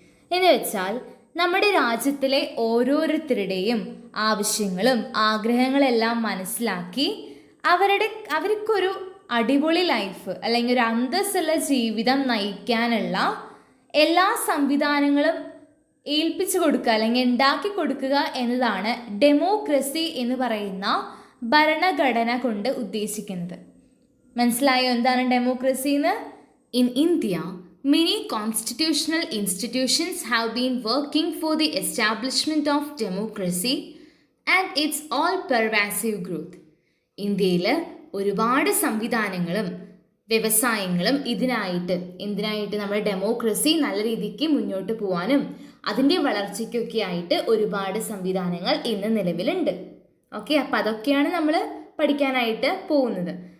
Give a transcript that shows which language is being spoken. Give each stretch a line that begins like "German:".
Malayalam: എന്ന് വെച്ചാൽ നമ്മുടെ രാജ്യത്തിലെ ഓരോരുത്തരുടെയും ആവശ്യങ്ങളും ആഗ്രഹങ്ങളെല്ലാം മനസ്സിലാക്കി അവർക്കൊരു അടിപൊളി ലൈഫ് അല്ലെങ്കിൽ ഒരു അന്തസ്സുള്ള ജീവിതം നയിക്കാനുള്ള എല്ലാ സംവിധാനങ്ങളും ഏൽപ്പിച്ചു കൊടുക്കുക അല്ലെങ്കിൽ ഉണ്ടാക്കി കൊടുക്കുക എന്നതാണ് ഡെമോക്രസി എന്ന് പറയുന്ന ഭരണഘടന കൊണ്ട് ഉദ്ദേശിക്കുന്നത്. മനസ്സിലായോ എന്താണ് ഡെമോക്രസി എന്ന്?
English: In India many constitutional institutions have been working for the establishment of democracy and its all-pervasive growth.
Malayalam: ഇന്ത്യയിൽ ഒരുപാട് സംവിധാനങ്ങളും വ്യവസായങ്ങളും എന്തിനായിട്ട് നമ്മുടെ ഡെമോക്രസി നല്ല രീതിക്ക് മുന്നോട്ട് പോകാനും അതിൻ്റെ വളർച്ചയ്ക്കൊക്കെ ആയിട്ട് ഒരുപാട് സംവിധാനങ്ങൾ ഇന്ന് നിലവിലുണ്ട്. ഓക്കെ, അപ്പം അതൊക്കെയാണ് നമ്മൾ പഠിക്കാനായിട്ട് പോകുന്നത്.